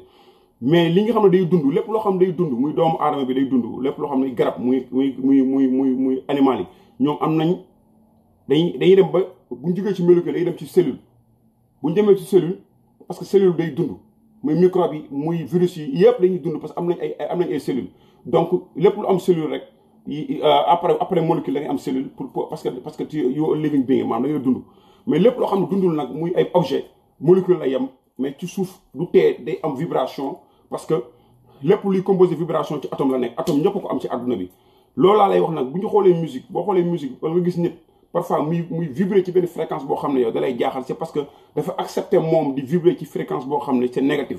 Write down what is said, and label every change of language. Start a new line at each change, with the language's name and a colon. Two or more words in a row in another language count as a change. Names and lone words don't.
Wolof: Mais li nga xam ne day dund lépp loo xam ne day dund muy doomu aadama bi day dund lépp loo xam ne garab muy animal yi ñoom am nañ dañuy dem ba bu ñu jógee ci molécule day dem ci cellule. Bu ñu demee ci cellule
French: parce que
Wolof: cellule day dund muy microbe yi muy virus yi yëpp dañuy dund parce que am nañ ay cellules. Donc lépp lu am cellule rek après molécule da ngay am cellule
French: parce que
English: you living being
Wolof: maanaam da ngay dund. Mais lépp loo xam ne dundul nag muy ay objet molécule la yem mais ci suuf du tee day am vibration
French: parce que
Wolof: lépp luy composé vibration ci atome la nekk. Atome ñëpp ko am ci àdduna bi. Loolu laa lay wax nag bu ñu xoolee musique boo xoolee musique wala nga gis nit parfois muy vibrer ci benn fréquence boo xam ne yow da lay jaaxal
French: c'est parce que
Wolof: dafa accepter moom di vibrer ci fréquence boo xam ne
French: c'est négatif.